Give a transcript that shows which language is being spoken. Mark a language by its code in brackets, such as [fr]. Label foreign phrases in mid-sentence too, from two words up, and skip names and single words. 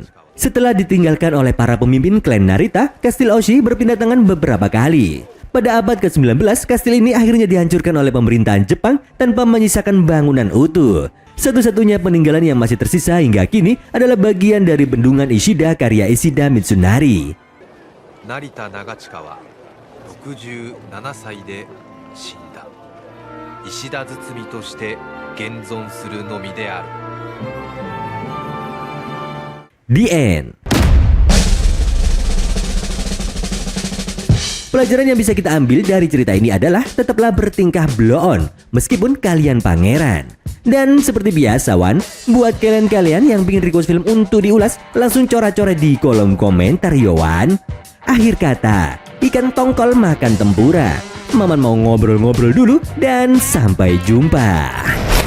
[id] Setelah ditinggalkan oleh para pemimpin klan Narita, kastil Oshi berpindah tangan beberapa kali. Pada abad ke-19, kastil ini akhirnya dihancurkan oleh pemerintahan Jepang tanpa menyisakan bangunan utuh. Satu-satunya peninggalan yang masih tersisa hingga kini adalah bagian dari bendungan Ishida karya Ishida Mitsunari. [ja] Narita Nagachika wa 67歳で死んだ。石田堤として現存するのみである。 [en] The end. [id] Pelajaran yang bisa kita ambil dari cerita ini adalah tetaplah bertingkah [en] blow on [id] meskipun kalian pangeran. Dan seperti biasa Wan, buat kalian-kalian yang pingin request film untuk diulas, langsung coret-coret di kolom komentar yo Wan. Akhir kata, ikan tongkol makan tempura. Maman mau ngobrol-ngobrol dulu dan sampai jumpa.